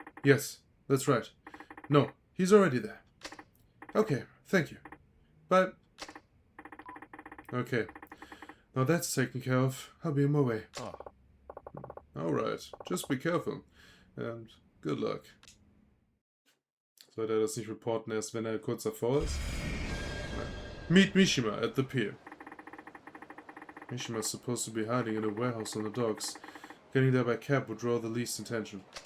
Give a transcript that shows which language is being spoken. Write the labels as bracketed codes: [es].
[en] Yes, that's right. No, he's already there. Okay, thank you. Bye. Okay, now that's taken care of. I'll be on my way. Alright, just be careful. And good luck. [de] Sollte er das nicht reporten, erst wenn er kurz davor ist? [en] Meet Mishima at the pier. Mishima's supposed to be hiding in a warehouse on the docks. Getting there by cab would draw the least attention.